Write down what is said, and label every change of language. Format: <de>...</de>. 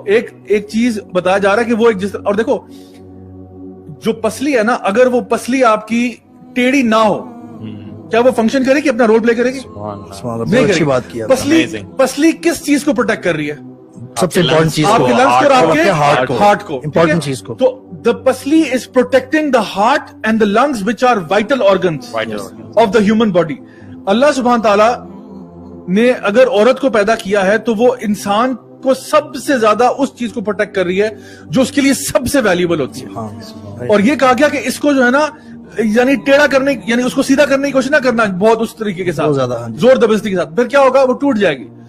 <ur>ایک چیز بتایا جا رہا ہے کہ وہ ایک جس, اور دیکھو جو پسلی ہے نا, اگر وہ پسلی آپ کی ٹیڑھی نہ ہو کیا وہ فنکشن کرے گی, اپنا رول پلے کرے گی؟ نہیں کرے گی. پسلی کس چیز کو پروٹیکٹ کر رہی ہے؟ سب سے امپورٹنٹ چیز آپ کے لنگس اور آپ کے ہارٹ کو, امپورٹنٹ چیز کو.</ur> <en>تو the pasli is protecting the heart and the lungs, which are vital organs of the human body.</en> <ur>اللہ سبحانہ تعالیٰ نے اگر عورت کو پیدا کیا ہے تو وہ انسان کو سب سے زیادہ اس چیز کو پروٹیکٹ کر رہی ہے جو اس کے لیے سب سے ویلیوبل ہوتی ہے. اور یہ کہا گیا کہ اس کو جو ہے نا یعنی ٹیڑھا کرنے, یعنی اس کو سیدھا کرنے کی کوشش نہ کرنا بہت اس طریقے کے ساتھ, زور زبردستی کے ساتھ. پھر کیا ہوگا, وہ ٹوٹ جائے گی.</ur>